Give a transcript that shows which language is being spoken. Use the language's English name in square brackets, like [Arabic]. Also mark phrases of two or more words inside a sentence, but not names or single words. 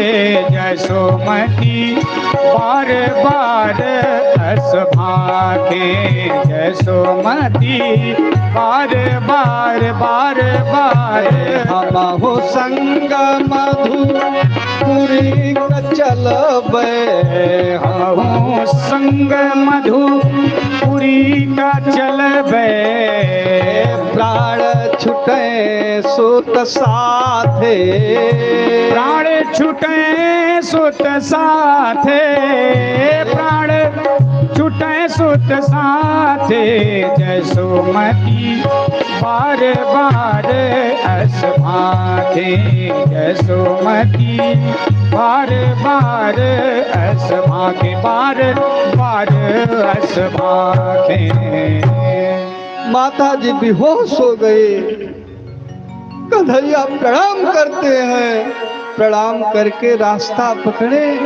[Braj] जसोमती बार बार हस भागे, जसोमती बार बार बार बार। हम हो संग मधुपुरी चलबे, हम संग मधुपुरी का चलबे। प्राण छुटे सुत साथे, प्राण छुटे सुत साथे, प्राण छुटे सुत साथे। जसोमती बार बार हस भागे, जसोमती बार बार हस भागे, बार बार हस भागे। [Hindi] माता जी बेहोश हो गए। कन्हैया प्रणाम करते हैं, प्रणाम करके रास्ता पकड़े।